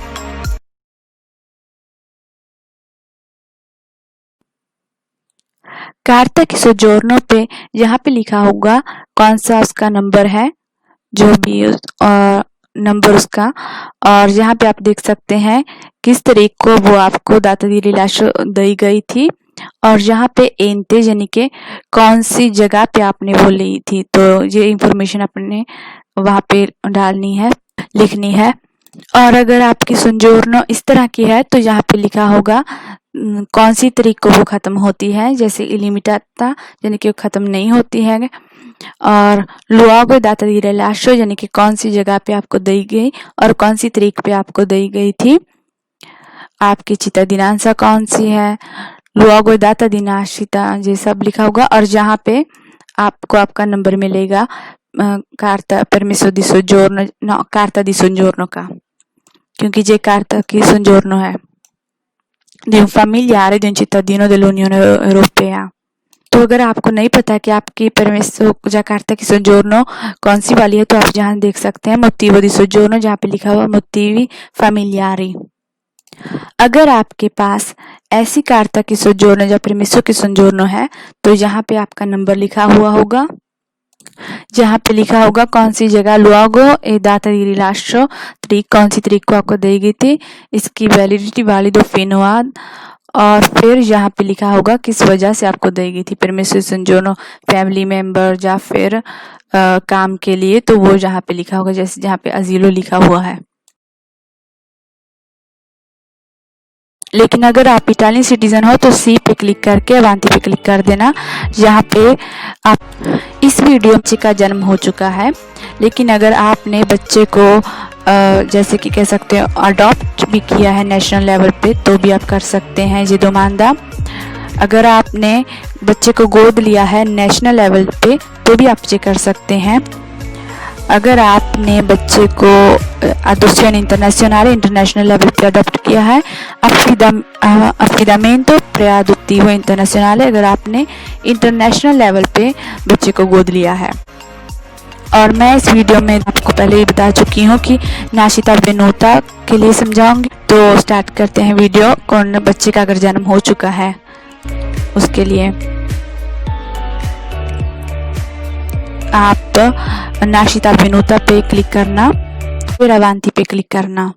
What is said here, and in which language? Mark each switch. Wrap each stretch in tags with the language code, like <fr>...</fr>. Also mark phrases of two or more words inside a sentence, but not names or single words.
<it>carta di soggiorno</it> <hi>पे यहाँ पे लिखा होगा कौन सा उसका नंबर है जो भी नंबर उसका और यहाँ पे आप देख सकते हैं किस तारीख को वो आपको</hi> <it>data di rilascio</it> <hi>दी गई थी और यहाँ पे एंते यानी कि कौन सी जगह पे आपने वो ली थी तो ये इंफॉर्मेशन अपने वहाँ पे डालनी है, लिखनी है। और अगर आपकी संजोर्नो इस तरह की है तो यहाँ पे लिखा होगा कौन सी तारीख को वो ख़त्म होती है जैसे इलिमिटाता यानी कि वो ख़त्म नहीं होती है और</hi> <it>luogo data di rilascio</it> <hi>यानी कि कौन सी जगह पे आपको दी गई और कौन सी तारीख पे आपको दी गई थी, आपकी cittadinanza कौन सी है,</hi> <it>luogo data di nascita,</it> <hi>ये सब लिखा होगा। और जहाँ पे आपको आपका नंबर मिलेगा</hi> <it>carta permesso di soggiorno, no, carta di soggiorno</it> <hi>का, क्योंकि ये</hi> <it>carta di soggiorno</it> <hi>है</hi> <it>di un familiare di un cittadino dell'Unione Europea।</it> <hi>तो अगर आपको नहीं पता कि आपकी</hi> <it>permesso carta di soggiorno</it> <hi>कौन सी वाली है, तो आप यहाँ देख सकते हैं</hi> <it>motivo di soggiorno,</it> <hi>जहाँ पे लिखा हुआ</hi> <it>motivi familiari.</it> <hi>अगर आपके पास ऐसी</hi> <it>carta di soggiorno</it> <hi>या</hi> <it>permesso di soggiorno</it> <hi>है, तो यहाँ पे आपका नंबर लिखा हुआ होगा, जहाँ पे लिखा होगा कौन सी जगह</hi> <it>luogo e data di rilascio,</it> <hi>तारीख कौन सी तारीख को आपको दी गई थी, इसकी वैलिडिटी</hi> <it>valido fino ad,</it> <hi>और फिर यहाँ पे लिखा होगा किस वजह से आपको दी गई थी,</hi> <it>permesso di soggiorno,</it> <en>family member</en> <hi>या फिर काम के लिए, तो वो जहाँ पे लिखा होगा, जैसे जहाँ पे अजीलो लिखा हुआ है। लेकिन अगर आप</hi> <en>Italian citizen</en> <hi>हो तो सी पे क्लिक करके अवांती पे क्लिक कर देना। यहाँ पे आप इस वीडियो बच्चे का जन्म हो चुका है, लेकिन अगर आपने बच्चे को जैसे कि कह सकते हैं अडॉप्ट भी किया है</hi> <en>national level</en> <hi>पे, तो भी आप कर सकते हैं ये दोमानदा। अगर आपने बच्चे को गोद लिया है</hi> <en>national level</en> <hi>पे, तो भी आप ये कर सकते हैं। अगर आपने बच्चे को</hi> <it>adozione internazionale</it> <en>international level</en> <hi>पे अडॉप्ट किया है,</hi> <it>affidamento preadottivo internazionale,</it> <hi>अगर आपने</hi> <en>international level</en> <hi>पे बच्चे को गोद लिया है। और मैं इस वीडियो में आपको पहले ही बता चुकी हूँ कि</hi> <it>nascita avvenuta</it> <hi>के लिए समझाऊंगी। तो स्टार्ट करते हैं वीडियो। कौन बच्चे का अगर जन्म हो चुका है उसके लिए आप</hi> <it>nascita avvenuta</it> <hi>पे क्लिक करना, फिर अवांती पे क्लिक करना।</hi>